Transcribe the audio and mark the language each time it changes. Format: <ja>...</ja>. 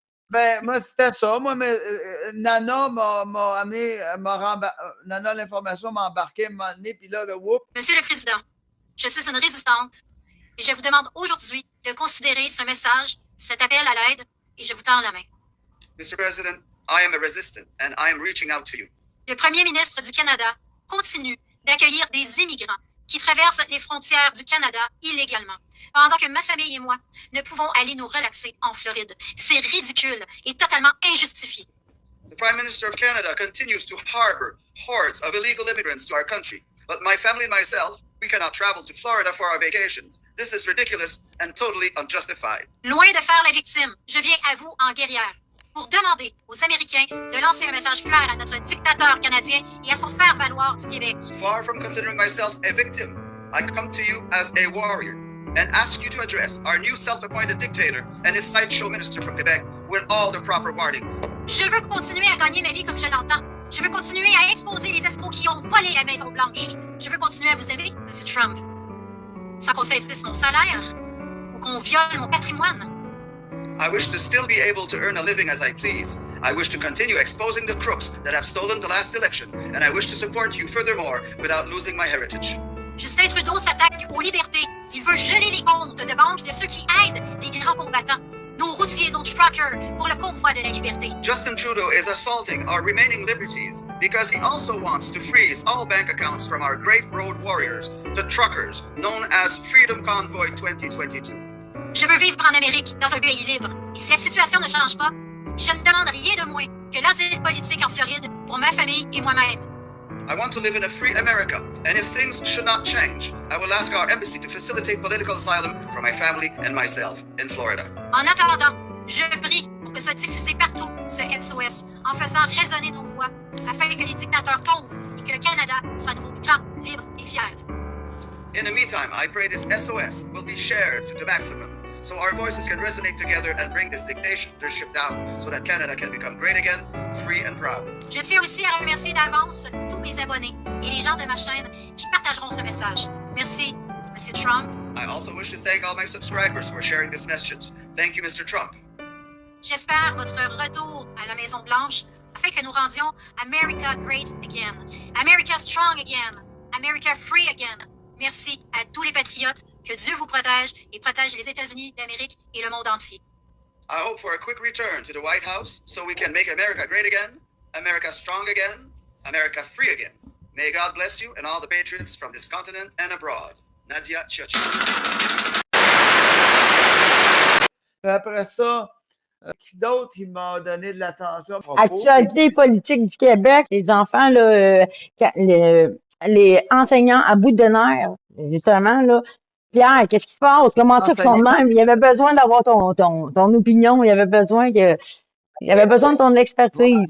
<fr>Ben, moi, c'était ça. Moi, mais, Nana m'a amené, Nana, l'information m'a embarqué, m'a amené, puis là, whoop. Monsieur le Président, je suis une résistante et je vous demande aujourd'hui de considérer ce message, cet appel à l'aide, et je vous tends la main.</fr> <en>Mr. President, I am a resistant and I am reaching out to you.</en> <fr>Le Premier ministre du Canada continue d'accueillir des immigrants qui traversent les frontières du Canada illégalement, pendant que ma famille et moi ne pouvons aller nous relaxer en Floride. C'est ridicule et totalement injustifié.</fr> <en>The Prime Minister of Canada continues to harbor hordes of illegal immigrants to our country, but my family and myself, we cannot travel to Florida for our vacations. This is ridiculous and totally unjustified.</en> <fr>Loin de faire la victime, je viens à vous en guerrière pour demander aux Américains de lancer un message clair à notre dictateur canadien et à son faire-valoir du Québec.</fr> <en>Far from considering myself a victim, I come to you as a warrior and ask you to address our new self-appointed dictator and his sideshow minister from Quebec with all the proper warnings.</en> <fr>Je veux continuer à gagner ma vie comme je l'entends. Je veux continuer à exposer les escrocs qui ont volé la Maison-Blanche. Je veux continuer à vous aimer, M. Trump, sans qu'on saisisse mon salaire ou qu'on viole mon patrimoine.</fr> <en>I wish to still be able to earn a living as I please. I wish to continue exposing the crooks that have stolen the last election, and I wish to support you furthermore without losing my heritage.</en> <fr>Justin Trudeau s'attaque aux libertés. Il veut geler les comptes de banque de ceux qui aident les grands combattants, nos routiers, nos truckers, pour le convoi de la liberté.</fr> <en>Justin Trudeau is assaulting our remaining liberties because he also wants to freeze all bank accounts from our great road warriors, the truckers, known as Freedom Convoy 2022.</en> <fr>Je veux vivre en Amérique, dans un pays libre. Et si la situation ne change pas, je ne demande rien de moins que l'asile politique en Floride pour ma famille et moi-même.</fr> <en>I want to live in a free America, and if things should not change, I will ask our embassy to facilitate political asylum for my family and myself in Florida.</en> <fr>En attendant, je prie pour que soit diffusé partout ce SOS en faisant résonner nos voix afin que les dictateurs tombent et que le Canada soit à nouveau grand, libre et fier.</fr> <en>In the meantime, I pray this SOS will be shared to the maximum so our voices can resonate together and bring this dictatorship down so that Canada can become great again, free and proud.</en> <fr>Je tiens aussi à remercier d'avance tous mes abonnés et les gens de ma chaîne qui partageront ce message. Merci, Monsieur Trump.</fr> <en>I also wish to thank all my subscribers for sharing this message. Thank you, Mr. Trump.</en> <fr>J'espère votre retour à la Maison-Blanche afin que nous rendions</fr> <en>America great again, America strong again, America free again.</en> <fr>Merci à tous les patriotes, que Dieu vous protège et protège les États-Unis d'Amérique et le monde entier.</fr> <en>I hope for a quick return to the White House so we can make America great again, America strong again, America free again. May God bless you and all the patriots from this continent and abroad. Nadia Chiachi.</en> <fr>Après ça, qui d'autre qui m'a donné de l'attention? Actualité politique du Québec, les enfants, là, les enseignants à bout de nerfs, justement, là. Pierre, qu'est-ce qui se passe? Comment ça qu'ils sont de même? Il y avait besoin d'avoir ton opinion, il y avait besoin de ton expertise.</fr>